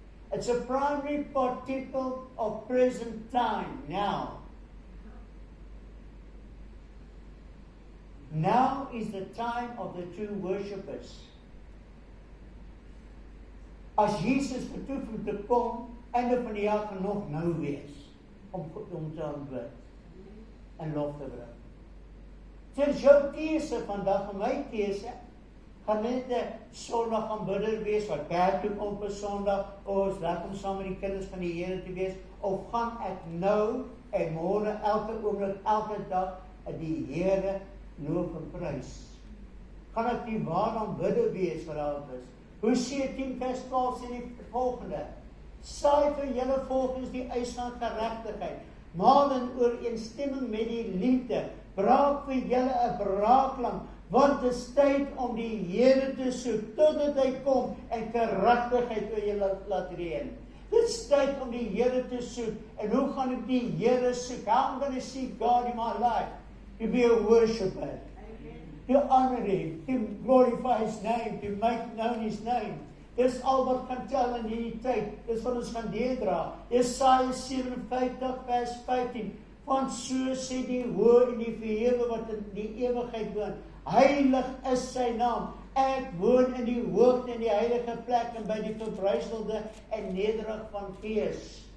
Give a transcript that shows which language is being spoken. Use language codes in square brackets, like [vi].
[en] It's a primary participle of present time, now. Now is the time of the true worshippers. [af] As Jesus vertoef om te kom, einde van die jaar kan nog nou wees, om te aanbid en lof te bring. Dis jou keuse vandag, en my keuse, gaan net 'n Sondag aanbidder wees, wat kerk toe kom op 'n Sondag, ons laat om saam met die kinders van die Here te wees, of gaan ek nou, en môre, elke oomblik, elke dag, die Here loof en prys. Gaan ek die ware aanbidder wees vir alles. Hosea 10:12 sê die volgende, saai vir julle volgens die eis van geregtigheid, maal in ooreenstemming met die liefde, braak vir julle 'n braaklam, want dit is tyd om die Here te soek, totdat hy kom en geregtigheid oor julle laat reën. Dit is tyd om die Here te soek, en hoe gaan ek die Here soek? [en] How am I going to seek God in my life? To be a worshipper, to honor Him, to glorify His name, to make known His name. [af] Dis al wat kan tel in hierdie tyd, dis wat ons gaan deurdra. Jesaja 57 vers 15, want so sê die Hoë en die Verhewe wat in die ewigheid woon, heilig is sy naam, ek woon in die hoogte en die heilige plek en by die verbryselde en nederig van gees.